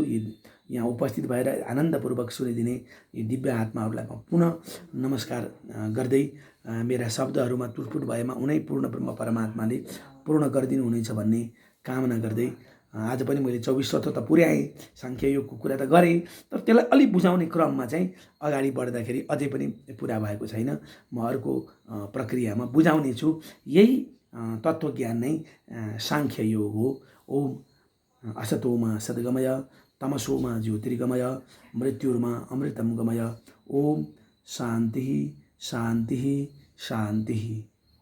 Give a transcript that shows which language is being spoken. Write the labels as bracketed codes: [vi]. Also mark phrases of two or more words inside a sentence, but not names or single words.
[ne] यहाँ उपस्थित भएर आनन्दपूर्वक सुनिदिने यी दिव्य आत्माहरूलाई म पुनः नमस्कार गर्दै मेरा शब्दहरूमा टुटफुट भएमा उनै पूर्ण ब्रह्म परमात्माले पूर्ण गरिदिनु हुनेछ भन्ने कामना गर्दै आज पनि मैले 24 तत्त्व त पुर्याएँ, साङ्ख्य योगको कुरा त गरेँ, तर त्यसलाई अलिक बुझाउने क्रममा चाहिँ अगाडि बढ्दाखेरि अझै पनि पुरा भएको छैन। म अर्को प्रक्रियामा बुझाउने छु। यही तत्त्वज्ञान नै साङ्ख्य योग हो। [sa] ओम असतोमा सद्गमय, तमसोमा ज्योतिर्गमय, मृत्युर्मा अमृतम गमय। ओम शान्ति शान्ति शान्ति।